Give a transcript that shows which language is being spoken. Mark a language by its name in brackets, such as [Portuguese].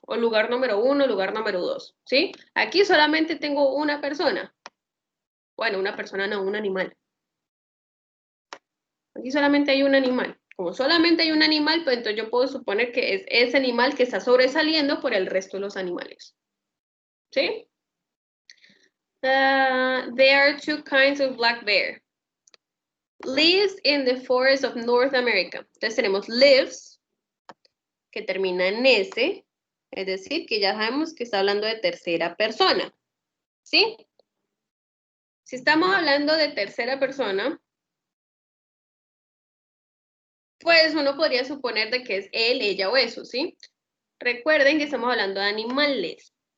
[Spanish] O lugar número 1, lugar número 2, ¿sí? Aquí solamente tengo una persona. Bueno, una persona no, un animal. Aquí solamente hay un animal. Como solamente hay un animal, pues entonces yo puedo suponer que es ese animal que está sobresaliendo por el resto de los animales. ¿Sí? [English] There are 2 kinds of black bear. Lives in the forest of North America. [Spanish] Entonces tenemos lives, que termina en S, es decir, que ya sabemos que está hablando de tercera persona. ¿Sí? Si estamos hablando de tercera persona, Pues uno podría suponer de que es él, ella o eso, ¿sí? Recuerden que estamos hablando de animales.